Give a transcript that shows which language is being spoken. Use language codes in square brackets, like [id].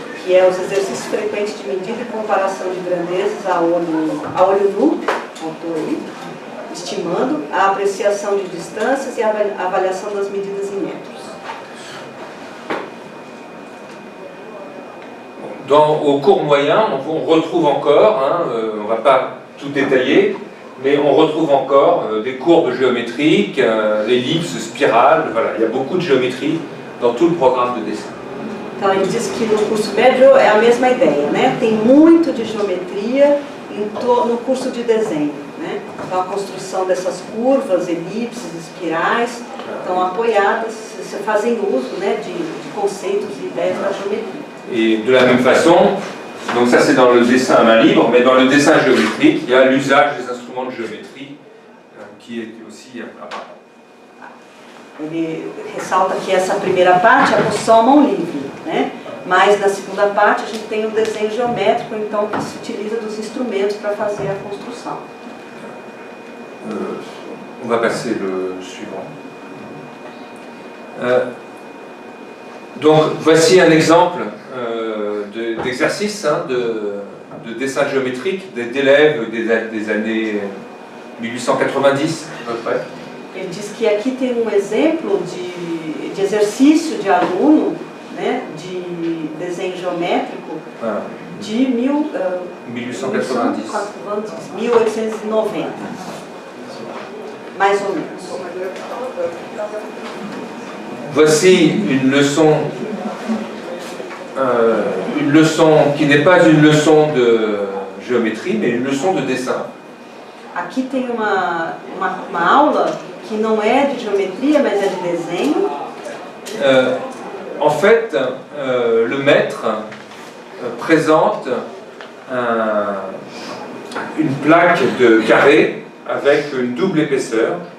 [pt] Que é os exercícios frequentes de medida e comparação de grandezas a olho nu, autor aí, estimando a apreciação de distâncias e a avaliação das medidas em metros. [fr] Au cours moyen, on retrouve encore, on ne va pas tout détailler, mais on retrouve encore des courbes géométriques, ellipses, spirales, voilà, il y a beaucoup de géométrie dans tout le programme de dessin. [pt] Então ele diz que no curso médio é a mesma ideia, né? Tem muito de geometria no curso de desenho, né? Então a construção dessas curvas, elipses, espirais, estão apoiadas, se fazem uso, né, de conceitos e ideias da geometria. [fr] Et de la même façon, donc ça c'est dans le dessin à main libre, mais dans le dessin géométrique, il y a l'usage des instruments de géométrie qui est aussi apparent. [pt] Ele ressalta que essa primeira parte é a construção à mão livre, né? Mas na segunda parte a gente tem o desenho geométrico, então que se utiliza dos instrumentos para fazer a construção. [fr] On va passer le suivant. Donc voici un exemple d'exercice de dessin géométrique d'élèves des années 1890 à peu près. [pt] Ele diz que aqui tem exemplo de exercício de aluno, né, de desenho geométrico de 1890. 1890, mais ou menos. [fr] Voici une leçon qui n'est pas une leçon de géométrie, mais une leçon de dessin. [pt] Aqui tem uma aula que não é de geometria, mas é de desenho. [fr] En fait, le maître présente un une plaque de carré avec une double épaisseur.